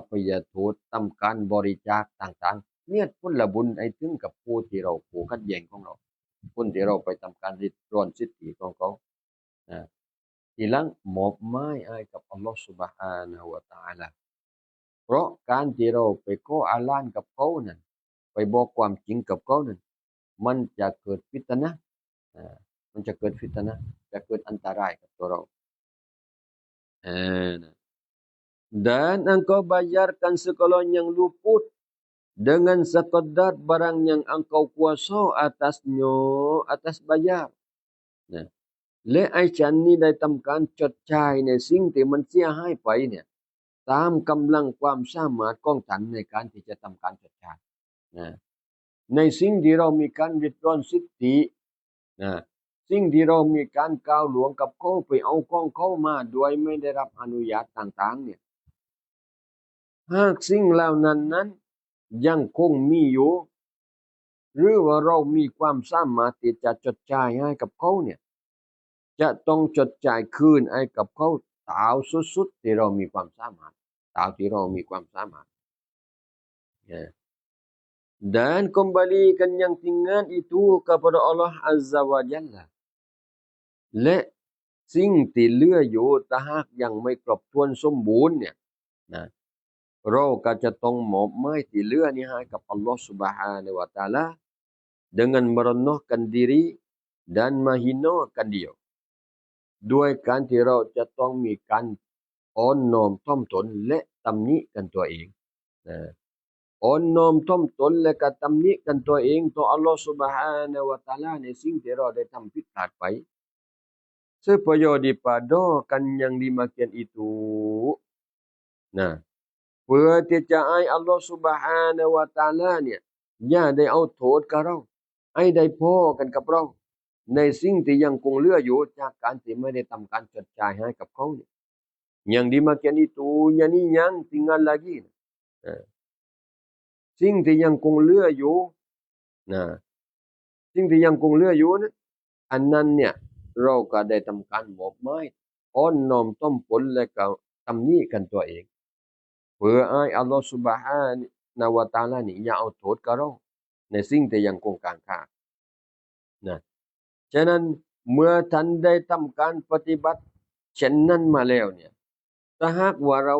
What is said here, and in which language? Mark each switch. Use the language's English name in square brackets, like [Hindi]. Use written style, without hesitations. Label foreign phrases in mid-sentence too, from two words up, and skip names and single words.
[Thai] ภัยโทษทำการบริจาคต่างๆเนี่ยผลบุญไอ้ถึงกับผู้ที่เราผูกขัดแย้งของเราคนที่เราไปทำการริดรอนสิทธิของเขานะทีหลังมอบหมายให้กับอัลลอฮฺ [Arabic] سبحانه وتعالى [Thai] เพราะการที่เราไปขออาลานกับเขานั้นไปบอกความจริงกับเขานั้นมันจะเกิดฟิตนะห์มันจะเกิดฟิตนะห์จะเกิดอันตรายกับตัวเรา [Malay] dan engkau bayarkan segala yang luput dengan sekadar barang yang engkau kuasa atasnya atas bayar นะ [Thai] และไอ้ฉันนี่ได้ทำการชดใช้ในสิ่งที่มันเสียหาย ไปเนี่ยตามกำลังความสามารถของฉันในการที่จะทำการชดใช้นะในสิ่งที่เรามีการริด รอนสิทธินะสิ่งที่เรามีการก้าวหลวงกับเขาไปเอาของเขามาโดยไม่ได้รับอนุญาตต่างๆเนี่ยหากสิ่งเหล่านั้นยังคงมีอยู่หรือว่าเรามีความสามารถที่จะชดใช้ให้กับเขาเนี่ยจะต้องชดใช้คืนให้กับเขาตามสุดๆที่เรามีความสามารถตามที่เรามีความสามารถ [Malay] dan kembalikan yang tinggal itu kepada Allah [Arabic] عز وجل [Thai] และสิ่งที่เหลืออยู่ถ้าหากยังไม่ครบถ้วนสมบูรณ์เนี่ยนะเราก็จะต้องมอบหมายที่เหลือนี้ให้ กับอัลลอฮฺ [Arabic] سبحانه وتعالى [Malay] dengan merendahkan diri dan menghinakan dia [Thai] ด้วยการที่เราจะต้องมีการอ่อนน้อมถ่อมตนและตำหนิ กันตัวเองนะอ่อนน้อมถ่อมตนและก็ตำหนิกันตัวเองต่ออัลลอฮฺ [Arabic] سبحانه و [Thai] Taala ในสิ่งที่เราได้ทำผิดพลาดไป [Malay] supaya dipadokan yang demikian itu nah [Thai] เพื่อที่จะให้อัลลอฮฺ [Arabic] سبحانه وتعالى [Thai] เนี่ยอย่าได้เอาโทษกับเราให้ได้พอกันกับเราในสิ่งที่ยังคงเหลืออยู่จากการที่ไม่ได้ทำการชดใช้ให้กับเขาเนี่ย [Malay] yang demikian itu yang tinggal lagi [Thai] สิ่งที่ยังคงเหลืออยู่นะสิ่งที่ยังคงเหลืออยู่นะอันนั้นเนี่ยเราก็ได้ทำการมอบหมายอ้อนน้อมต้มผลและก็ตำหนิกันตัวเองเพื่อให้อัลลอฮฺ [Arabic] سبحانه وتعالى [Thai] นี่อย่าเอาโทษกับเราในสิ่งที่ยังคงค้างคานะฉะนั้นเมื่อท่านได้ทำการปฏิบัติเช่นนั้นมาแล้วเนี่ยถ้าหากว่าระห